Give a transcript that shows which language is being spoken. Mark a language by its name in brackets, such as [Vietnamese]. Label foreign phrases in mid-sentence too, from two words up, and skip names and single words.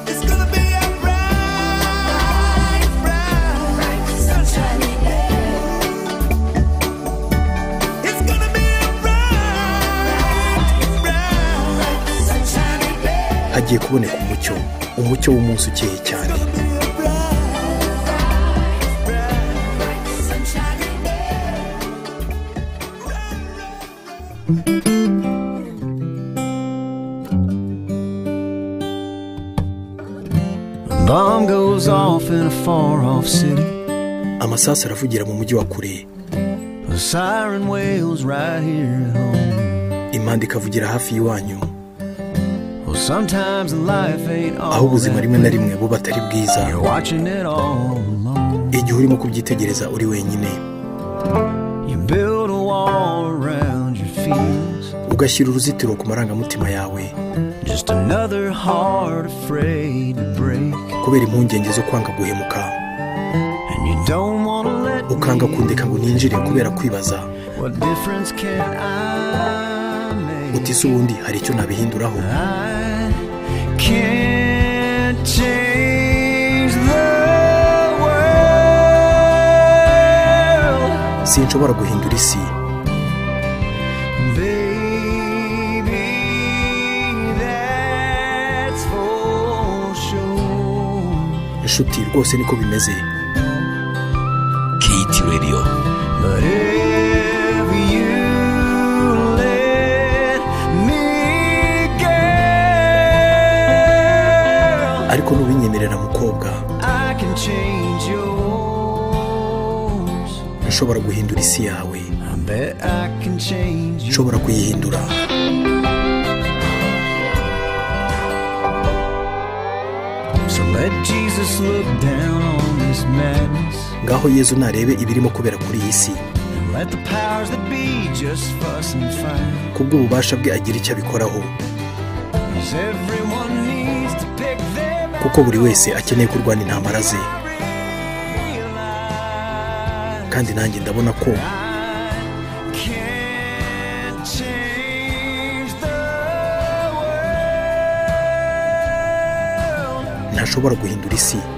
[Kinyarwanda] Hagiye kuboneka umucyo, umucyo w'umunsi ukeye cyane. [English] Bomb goes off in a far off city. [Kinyarwanda] Amasasu aravugira mu mujyi wa kure. [English] A siren wails right here at home. [Kinyarwanda] Impanda ikavugira hafi y'iwanyu. [English] Well, sometimes life ain't all [Kinyarwanda] aho ubuzima rimwe na rimwe buba atari bwiza. [English] You're watching it all alone. [Kinyarwanda] Igihe urimo kubyitegereza uri wenyine. [English] You build a wall around your fears. [Kinyarwanda] Ugashyira uruzitiro ku marangamutima yawe. [English] Just another heart afraid to break. [Kinyarwanda] Kubera impungenge zo kwanga guhemuka. [English] And you don't want to let [Kinyarwanda] ukanga kundeka ngo ninjire kubera kwibaza. [English] What difference can I make? [Kinyarwanda] Utise ubundi hari icyo nabihinduraho. [English] I can't change the world. [Kinyarwanda] Sinshobora guhindura isi. Inshuti rwose niko bimeze. KT Radio. [English] But if you let me, girl, [Kinyarwanda] ariko nubinyemerera mukobwa, [English] I can change yours. [Kinyarwanda] nshobora guhindura isi yawe. [English] I bet I can change yours. [Kinyarwanda] Nshobora kuyihindura. [English] So let Jesus look down on this madness. [Kinyarwanda] Ngaho Yezu narebe ibirimo kubera kuri iyi si. [English] And let the powers that be just fuss and fight. [Kinyarwanda] Kubwo ububasha bwe agira icyo abikoraho. [English] Cause everyone needs to pick their [Kinyarwanda] Kuko buri wese akeneye kurwana intambara ze. Kandi nanjye ndabona ko ntashobora guhindura isi.